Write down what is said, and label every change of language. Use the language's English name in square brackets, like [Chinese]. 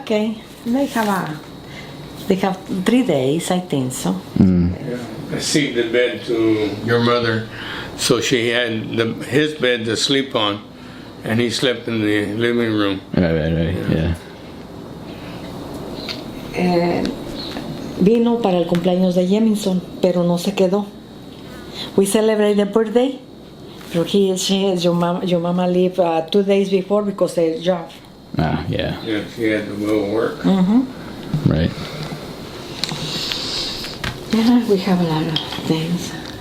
[English] Okay. They have 3 days, I think so. Yeah. I see the bed to your mother, so she had his bed to sleep on, and he slept in the living room. Right. Yeah. [Spanish] Vino para el cumpleaños de Jamison, pero no se quedó. [English] We celebrate the birthday, but your mama leave 2 days before because their job. Yeah. Yeah, she had to go work. Right. Yeah, we have a lot of things.